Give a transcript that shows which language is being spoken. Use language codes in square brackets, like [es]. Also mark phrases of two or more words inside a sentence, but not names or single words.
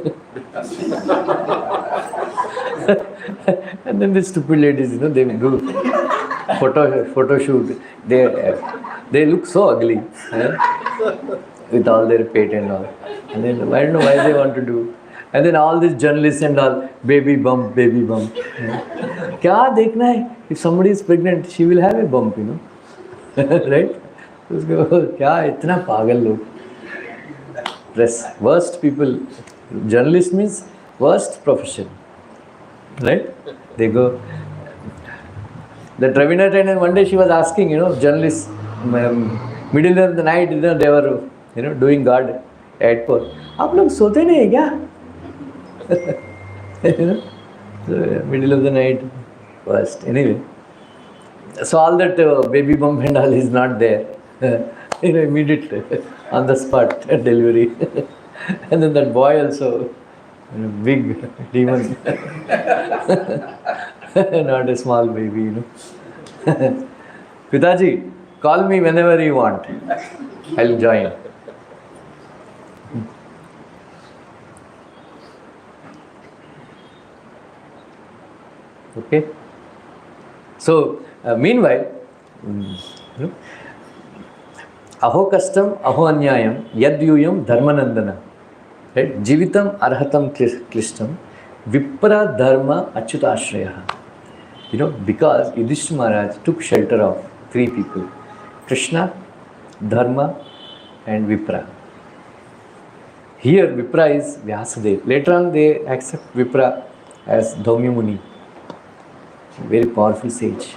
[en] And then the stupid ladies, they do photo shoot. They look so ugly with all their pate and all. And then I don't know why they want to do. And then all these journalists and all, baby bump, baby bump. [hi] क्या देखना है? [en] If somebody is pregnant, she will have a bump, right? [hi] क्या इतना पागल लोग. [en] Press, worst people. Journalist means worst profession, right? They go. The Ravina trainer, one day she was asking, journalists, middle of the night, they were, doing guard at airport. [hi] आप लोग सोते नहीं क्या? [en] So, middle of the night, worst. Anyway, so all that baby bump and all is not there. Immediate on the spot delivery. And then that boy also, big demon. Not a small baby, Pitaji, call me whenever you want. I'll join. Okay. So, meanwhile, [sa] अहो कष्टम्, अहो अन्यायम्, यद्यूयं धर्मनन्दना. [en] Right? [sa] जीवितम् अर्हतम् क्लिष्टम्, विप्र धर्म अच्युताश्रया. [en] Because Yudhishthira Maharaj took shelter of 3 people, Krishna, Dharma and Vipra. Here Vipra is Vyasadeva. Later on they accept Vipra as Dhaumya Muni, very powerful sage.